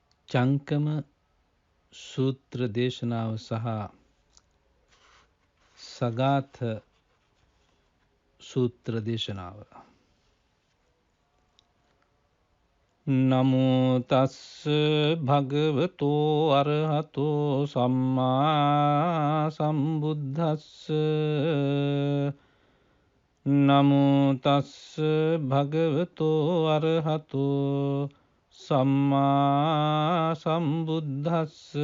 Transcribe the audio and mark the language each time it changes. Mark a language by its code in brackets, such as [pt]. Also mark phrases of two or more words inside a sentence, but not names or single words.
[si] චංකම සූත්‍ර දේශනාව සහ සගාථ සූත්‍ර දේශනාව. [pi] නමෝ තස්ස භගවතෝ අරහතෝ සම්මා සම්බුද්දස්ස. නමෝ තස්ස භගවතෝ අරහතෝ සම්මා සම්බුද්දස්ස.